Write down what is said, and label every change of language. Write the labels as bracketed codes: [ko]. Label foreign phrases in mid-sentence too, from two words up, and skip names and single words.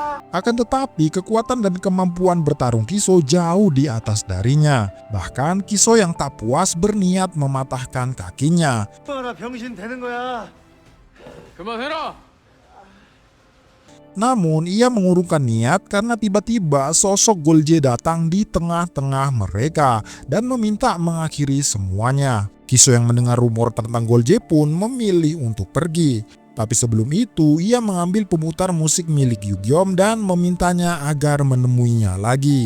[id] Akan tetapi kekuatan dan kemampuan bertarung Kiso jauh di atas darinya. Bahkan Kiso yang tak puas berniat mematahkan kakinya. [ko] 나 병신 되는 거야. 그만해라. [id] Namun ia mengurungkan niat karena tiba-tiba sosok Golje datang di tengah-tengah mereka dan meminta mengakhiri semuanya. Kiso yang mendengar rumor tentang Golje pun memilih untuk pergi. Tapi sebelum itu ia mengambil pemutar musik milik Yugyeom dan memintanya agar menemuinya lagi.